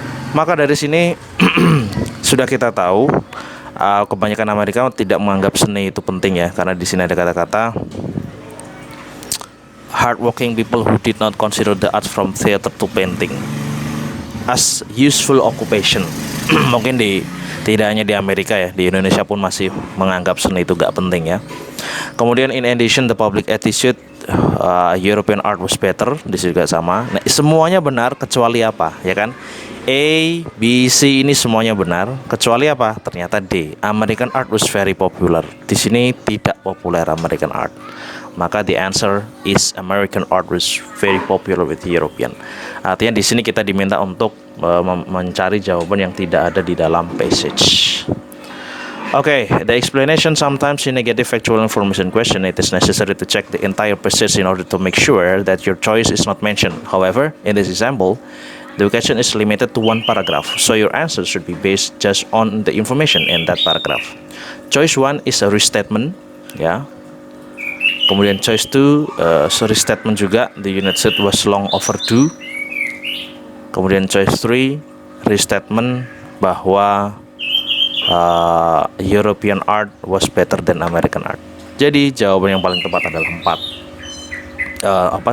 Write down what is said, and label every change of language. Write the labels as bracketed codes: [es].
[id] Maka dari sini sudah kita tahu kebanyakan Amerika tidak menganggap seni itu penting ya, karena di sini ada kata-kata [en] hardworking people who did not consider the arts from theater to painting as useful occupation. [id] Mungkin tidak hanya di Amerika ya, di Indonesia pun masih menganggap seni itu gak penting ya. Kemudian [en] in addition, the public attitude European art was better. [id] Di sini juga sama. Nah, semuanya benar kecuali apa, ya kan? A, B, C ini semuanya benar kecuali apa? Ternyata D. [en] American art was very popular. [id] Di sini tidak populer American art. [en] Maka the answer is American art was very popular with European. [id] Artinya di sini kita diminta untuk mencari jawaban yang tidak ada di dalam passage. [en] Okay, the explanation sometimes in negative factual information question, it is necessary to check the entire passage in order to make sure that your choice is not mentioned. However, in this example, the question is limited to one paragraph, so your answer should be based just on the information in that paragraph. Choice 1 is a restatement, ya. Kemudian choice 2, restatement juga, the United States was long overdue. Kemudian choice 3, restatement bahwa European art was better than American art. [id] Jadi jawaban yang paling tepat adalah 4.